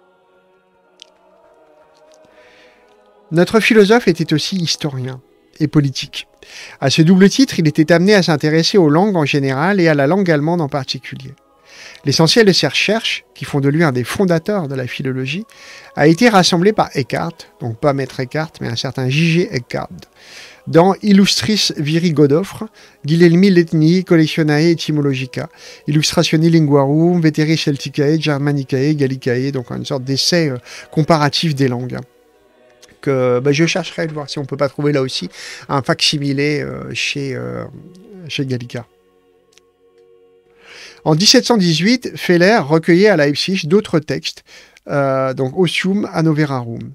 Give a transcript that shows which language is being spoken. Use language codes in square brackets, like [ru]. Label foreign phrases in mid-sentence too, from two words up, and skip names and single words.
[fr] Notre philosophe était aussi historien et politique. À ce double titre, il était amené à s'intéresser aux langues en général et à la langue allemande en particulier. L'essentiel de ses recherches, qui font de lui un des fondateurs de la philologie, a été rassemblé par Eckhart, donc pas Maître Eckhart, mais un certain J.G. Eckhart, dans Illustris Viri Godofre, Guilhelmi Letni Collectionae Etymologica, Illustrationi Linguarum, Veteri Celticae, Germanicae, Gallicae, donc une sorte d'essai comparatif des langues. Que je chercherai de voir si on ne peut pas trouver là aussi un facsimilé chez Gallica. En 1718, Feller recueillait à Leipzig d'autres textes, donc Otium Annoverarum.